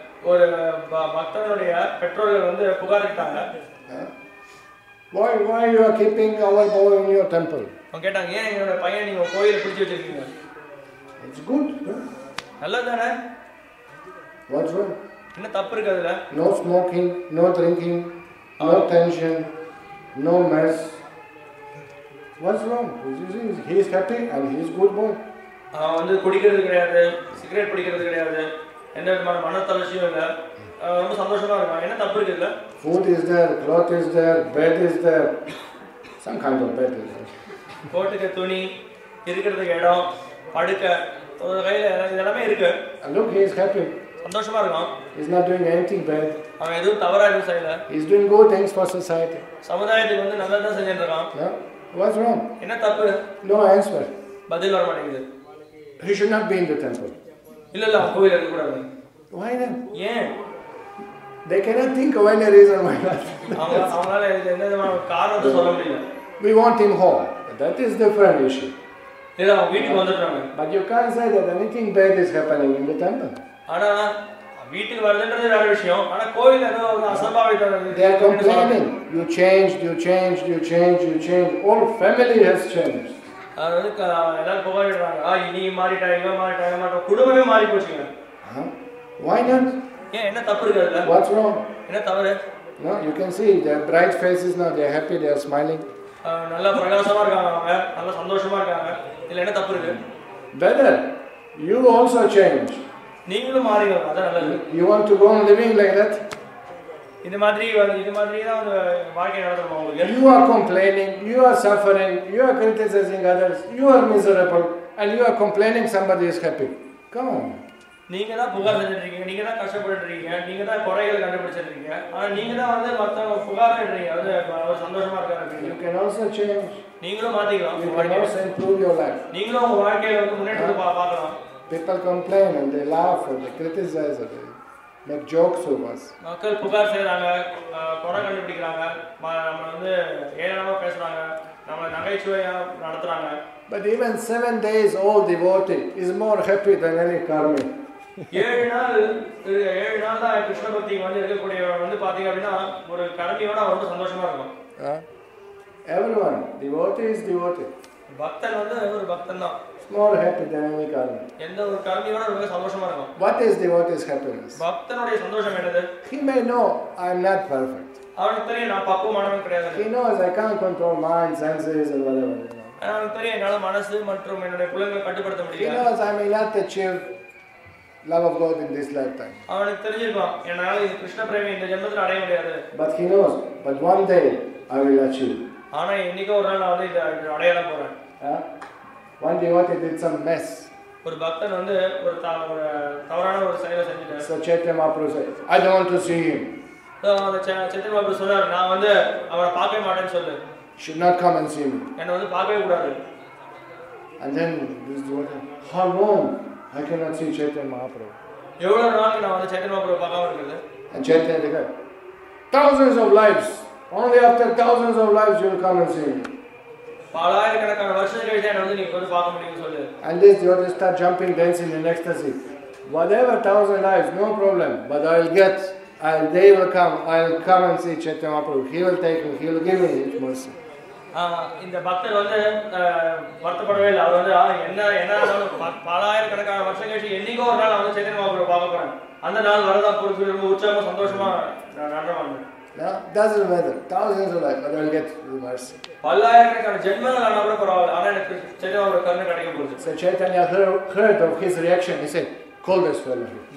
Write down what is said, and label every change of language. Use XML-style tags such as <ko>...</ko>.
<ta>ஒரு பக்தனுடைய பெற்றோர்கள் புகாரிட்டாங்க.</ta> <en>Why you are keeping our boy in your temple?</en> <ta>அவங்க கேட்டாங்க ஏன் என்னோட பையன் நீங்க கோயில்ல பிடிச்சு வச்சிருக்கீங்க?</ta> <en>It's good.</en> <ta>நல்லதானே?</ta> <en>What's wrong?</en> <ta>என்ன தப்பு இருக்கு அதுல?</ta> <en>No smoking, no drinking, no tension, no mess. What's wrong? He is happy and he is good boy.</en> <ta>அவன் குடிக்கிறது கிடையாது, சிகரெட் பிடிக்கிறது கிடையாது, எந்த விதமான மனத்தளர்ச்சியும் இல்லை, ரொம்ப சந்தோஷமா இருக்கான். என்ன தப்பு இருக்குல்ல?</ta> <en>Food is there, cloth is there, bed is there, some kind of bed is there.</en> <ta>போட்டுக்க துணி, இருக்கிறதுக்கு இடம், படுக்க, ஒரு கையில இதெல்லாமே இருக்கு.</ta> <en>And look, he is happy.</en> <ta>சந்தோஷமா இருக்கான்.</ta> <en>He is not doing anything bad.</en> <ta>அவன் எதுவும் தவறா எதுவும் செய்யல.</ta> <en>He is doing good things for society.</en> <ta>சமுதாயத்துக்கு நல்லதா செஞ்சுட்டு இருக்கான்.</ta> <en>What's wrong?</en> <ta>என்ன தப்பு?</ta> <en>No answer.</en> <ta>பதில் வர மாட்டேங்குது.</ta> <en>He should not be in the temple.</en> <ta>இல்ல அவன் கோயில்ல இருக்க கூடாது.</ta> <en>Why not?</en> <ta>ஏன்?</ta> <en>They cannot think of any reason why not.</en> <ta>அவங்களால எந்த விதமான காரணத்தை சொல்ல முடியல.</ta> <en>We want him home. That is different issue.</en> <ta>இல்ல அவங்க வீட்டுக்கு வந்துட்டாங்க.</ta> <en>But you can't say that anything bad is happening in the temple.</en> <ta>ஆனா வீட்டுக்கு வரதுன்றது வேற விஷயம். ஆனா கோயில்ல ஏதோ அசம்பாவிதம்.</ta> <en>They are complaining. You changed, you changed, you changed, you changed. All family has changed.</en> <ta>எல்லாரும் புகாரிடுறாங்க. நீ மாறிட்டாங்க, இவன் மாறிட்டாங்க, குடும்பமே மாறி போச்சுங்க.</ta> <en>Why not?</en> <ta>ஏன் என்ன தப்பு இருக்கு அதுல?</ta> <en>What's wrong?</en> <ta>என்ன தவறு?</ta> <en>No, you can see their bright faces now. They are happy. They are smiling.</en> <ta>நல்ல பிரகாசமா இருக்காங்க அவங்க, நல்ல சந்தோஷமா இருக்காங்க. இதுல என்ன தப்பு இருக்கு?</ta> <en>Better. You also change.</en> <ta>நீங்களும் மாறுங்க. அதான் நல்லது.</ta> <en>You want to go on living like that?</en> <ta>இது மாதிரி தான் வாழ்க்கை நடத்தணும் உங்களுக்கு.</ta> <en>You are complaining, you are suffering, you are criticizing others, you are miserable, and you are complaining somebody is happy. Come on.</en> <ta>நீங்க தான் புகார் செஞ்சுட்டு இருக்கீங்க, நீங்க தான் கஷ்டப்பட்டு இருக்கீங்க, நீங்க தான் குறைகளை கண்டுபிடிச்சிட்டு இருக்கீங்க. ஆனா நீங்க தான் மத்தவங்க புகார் பண்றீங்க. அவர் சந்தோஷமா இருக்காரு.</ta> <en>You can also change.</en> <ta>நீங்களும் மாத்திக்கலாம்.</ta> <en>You can also improve your life.</en> <ta>நீங்களும் உங்க வாழ்க்கையில முன்னேற்றத்தை பார்க்கலாம்.</ta> <en>People complain and they laugh or they criticize or they make jokes of us.</en> <ta>மக்கள் புகார் செய்றாங்க, குறை கண்டுபிடிக்கிறாங்க, நம்ம ஏளனமா பேசுறாங்க, நம்ம நகைச்சுவையா நடத்துறாங்க.</ta> <en>But even 7 days old devotee is more happy than any karmi.</en> <ta>7 நாள் தான் கிருஷ்ண பக்திக்கு இருக்கக்கூடியவர் பாத்தீங்க அப்படின்னா ஒரு கர்மியோட ரொம்ப சந்தோஷமா இருக்கும்.</ta> <en>Everyone, devotee is devotee.</en> <ta>பக்தன் ஒரு பக்தன் தான்.</ta> <en>More happy than any karmi.</en> <ta>எந்த ஒரு கர்மியோட ரொம்ப சந்தோஷமா இருக்கும்.</ta> <en>What is devotee's happiness?</en> <ta>பக்தனுடைய சந்தோஷம் என்னது?</ta> <en>He may know I am not perfect.</en> <ta>அவனுக்கு தெரியும் நான் பக்குவமானவன் கிடையாது.</ta> <en>He knows I can't control mind, senses and whatever.</en> <ta>அவனுக்கு தெரியும் என்னால மனசு மற்றும் என்னுடைய புலன்களை கட்டுப்படுத்த முடியாது.</ta> <en>He knows I may not achieve love of God in this lifetime.</en> <ta>அவனுக்கு தெரிஞ்சிருக்கும் என்னால கிருஷ்ண பிரேமி இந்த ஜென்மத்துல அடைய முடியாது.</ta> <en>But he knows, but one day I will achieve.</en> <ta>ஆனா என்னைக்கோ ஒரு நாள் நான் இத அடைய தான் போறேன்.</ta> <en>One devotee did some mess.</en> <ta>ஒரு பக்தன் ஒரு தவறான ஒரு செயலை செஞ்சிட்டார்.</ta> <en>So Chaitanya Mahaprabhu said, I don't want to see him.</en> <ta>Chaitanya Mahaprabhu சொன்னார் நான் அவரை பார்க்கவே மாட்டேன்னு சொல்லு.</ta> <en>Should not come and see me.</en> <ta>என்ன பார்க்கவே கூடாது.</ta> <en>And then this devotee, how long I cannot see Chaitanya Mahaprabhu?</en> <ta>எவ்வளவு நாள் நான் Chaitanya Mahaprabhu பார்க்காம இருக்குது?</ta> <en>And Chaitanya said, thousands of lives. Only after thousands of lives you will come and see me.</en> <ta>பலாயிரக்கணக்கான வருஷம் கழிச்சு என்ன நீ பார்க்க முடியும்னு சொல்லு.</ta> <en>And this devotee start jumping, dancing in ecstasy. Whatever 1000 lives, no problem. But they will come. I will come and see Chaitanya Mahaprabhu. He will take me. He will give me his mercy.</en> <ta>இந்த பக்தர் வருத்தப்படவே இல்லை. அவர் என்ன பலாயிரக்கணக்கான வருஷம் கழிச்சு என்னைக்கோ ஒரு நாள் Chaitanya Mahaprabhu பார்க்க போறேன். அந்த நாள் வரதா பொறுத்து ரொம்ப உற்சாகமா சந்தோஷமா நடனமாங்க.</ta> <en>No, doesn't matter. Thousands of life, but I will get the mercy.</en> <ta>பல்லாயிரக்கணக்கான ஜென்மங்கள் ஆனா கூட பரவாயில்லை, ஆனா எனக்கு சைத்தன்யாவோட கருணை கிடைக்க போகுது.</ta> <en>So Chaitanya heard of his reaction. He said, "Call this fellow."</en>